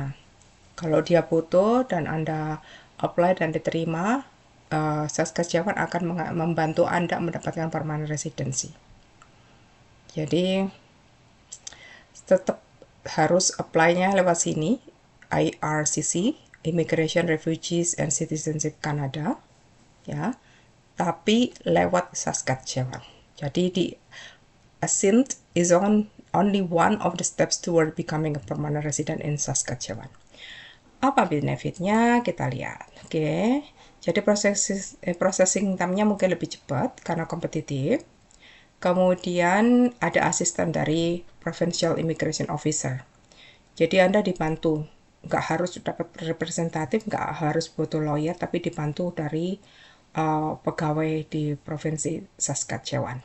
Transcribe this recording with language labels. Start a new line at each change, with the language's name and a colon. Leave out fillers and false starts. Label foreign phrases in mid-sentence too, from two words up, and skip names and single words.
Indonesian: Kalau dia butuh dan Anda apply dan diterima, Saskatchewan akan membantu Anda mendapatkan
English: permanent residency.
Indonesian: Jadi tetap harus apply-nya lewat sini,
English: IRCC, Immigration, Refugees and Citizenship Canada,
Indonesian: ya. Tapi lewat Saskatchewan. Jadi di
English: Asint is only one of the steps toward becoming a permanent resident in Saskatchewan.
Indonesian: Apa benefitnya? Kita lihat. Oke. Jadi
English: processing time-
Indonesian: nya mungkin lebih cepat karena kompetitif. Kemudian ada asisten dari
English: Provincial Immigration Officer.
Indonesian: Jadi Anda dibantu. Nggak harus dapat representatif, nggak harus butuh lawyer, tapi dibantu dari pegawai di Provinsi Saskatchewan.